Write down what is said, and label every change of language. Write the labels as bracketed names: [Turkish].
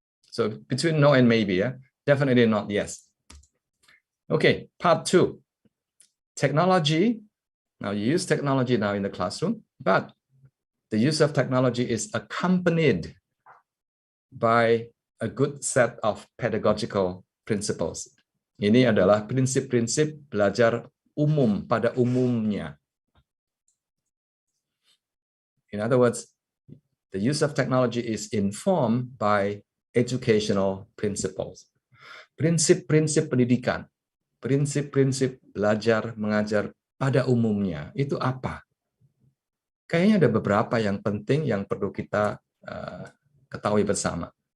[English] So between no and maybe, yeah? Definitely not yes. Okay, part 2. Technology. Now you use technology now in the classroom, but the use of technology is accompanied by a good set of pedagogical principles. [Indonesian] Ini adalah prinsip-prinsip belajar umum pada umumnya. [English] In other words, the use of technology is informed by educational principles. [Indonesian] Prinsip-prinsip pendidikan, prinsip-prinsip belajar mengajar pada umumnya, itu apa? Kayaknya ada beberapa yang penting yang perlu kita ketahui bersama.